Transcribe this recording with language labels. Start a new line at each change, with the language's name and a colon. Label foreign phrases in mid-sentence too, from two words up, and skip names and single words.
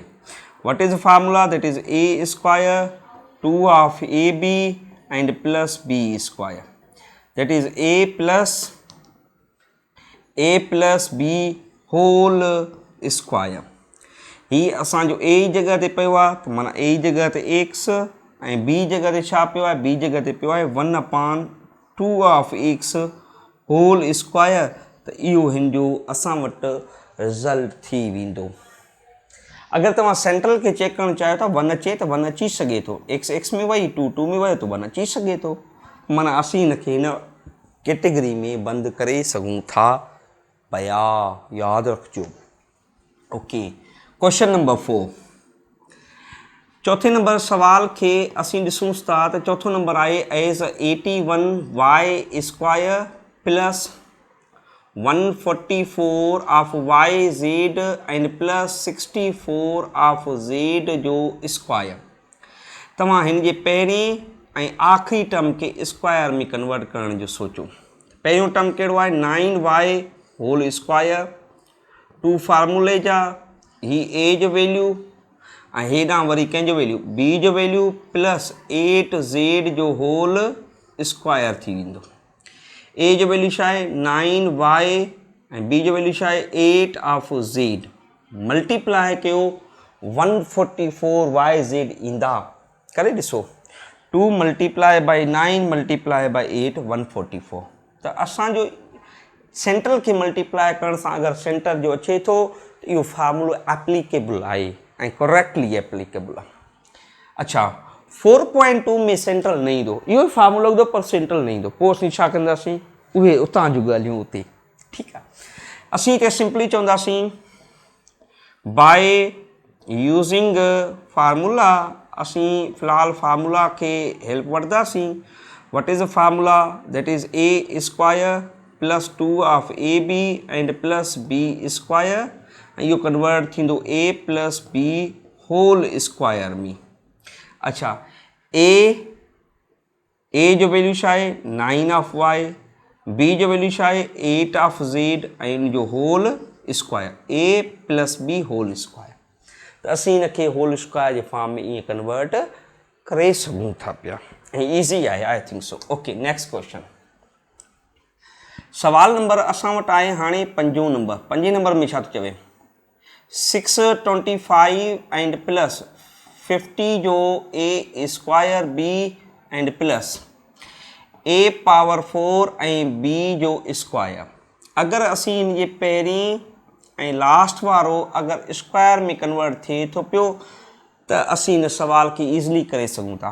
English: What is formula? That is a square 2 of ab and plus b square, that is a plus b whole square.
Sindhi: ही असांजो a जी जगह ते पियो आहे, त माना a जी जगह ते x ऐं b जगह ते छा पियो आहे? b जगह ते पियो आहे 1/2
English: of x whole square.
Sindhi: त इहो हिन जो असां वटि रिज़ल्ट थी वेंदो। अगरि तव्हां सेंट्रल खे चेक करणु चाहियो था, 1 अचे त 1 अची सघे थो, x में वई, 2 में वियो त 1 अची सघे थो। माना असीं हिनखे हिन कैटेगरी में बंदि करे सघूं था पिया, यादि रखिजो।
English: OK, question number 4.
Sindhi: चौथे नंबर सवाल खे असीं ॾिसूं था त चौथो नंबर आहे
English: as 81y square plus 144 of yz and plus 64 of z
Sindhi: जो स्क्वायर। तव्हां हिन जे पहिरीं ऐं आख़िरी टर्म खे स्क्वायर में कन्वर्ट करण जो सोचो। पहिरियों टर्म कहिड़ो आहे? 9y
English: whole square,
Sindhi: 2 फार्मूले जा, ही a जो वैल्यू ऐं हेॾां वरी कंहिंजो वैल्यू b जो वैल्यू प्लस 8z जो
English: whole square
Sindhi: थी वेंदो। a जो वैल्यू छा आहे? 9y ऐं b जो वैल्यू छा आहे?
English: 8 of z.
Sindhi: मल्टीप्लाई कयो 144yz ईंदा, करे ॾिसो।
English: 2 multiply by 9 multiply by 8 144.
Sindhi: त असांजो सेंट्रल खे मल्टीप्लाई करण सां अगरि सेंटर जो अचे थो त इहो फार्मूलो एप्लीकेबल आहे ऐं
English: correctly applicable
Sindhi: आहे। अच्छा, 4.2 में सेंट्रल न ईंदो, इहो ई फार्मूलो ईंदो पर सेंट्रल न ईंदो, पोइ असीं छा कंदासीं? उहे उतां जूं ॻाल्हियूं उते। ठीकु आहे, असीं हिते सिंपली चवंदासीं
English: by using formula.
Sindhi: असीं फ़िलहाल फार्मूला खे हेल्प वठंदासीं।
English: What is a formula? That is a square plus 2 of ab and plus b square
Sindhi: ऐं इहो कन्वर्ट थींदो
English: a plus b whole square में।
Sindhi: अच्छा, a जो वैल्यू छा आहे?
English: 9 of y,
Sindhi: b जो वैल्यू छा आहे?
English: 8 of z
Sindhi: ऐं इन जो
English: whole square, a plus b whole square.
Sindhi: त तो असीं इनखे होल स्क्वायर जे फॉर्म में ईअं कन्वर्ट करे सघूं था पिया ऐं ईज़ी आहे
English: I think so. OK next question.
Sindhi: सवाल नंबर असां वटि आहे हाणे 5 नंबर। 5 नंबर में छा थो चवे
English: 625 and plus 50
Sindhi: जो
English: a square b and plus a power 4
Sindhi: ऐं बी जो स्क्वायर। अगरि असीं इन जे पहिरीं ऐं लास्ट वारो अगरि स्क्वायर में कन्वर्ट थिए थो पियो त असीं इन सवाल खे ईज़िली करे सघूं था।